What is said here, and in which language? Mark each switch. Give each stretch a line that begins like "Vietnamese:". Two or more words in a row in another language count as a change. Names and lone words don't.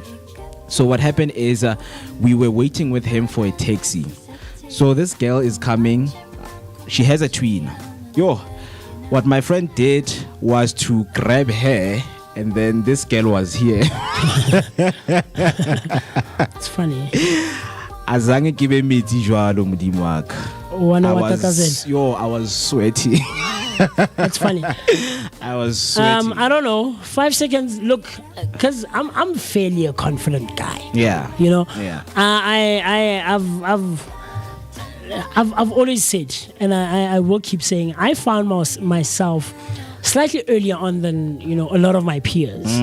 English: So what happened is we were waiting with him for a taxi. So this girl is coming. She has a twin. What my friend did was to grab her, and then this girl was here. It's funny.
Southern Sotho: Azange kibe meti jwalo modimo wa ka.
Zulu: Wana wa tatazela.
English: I was sweaty. That's funny. I was sweaty. I don't know. 5 seconds. Look, because I'm fairly a confident guy. Yeah. Yeah. I've always said, and I will keep saying, I found myself slightly earlier on than a lot of my peers.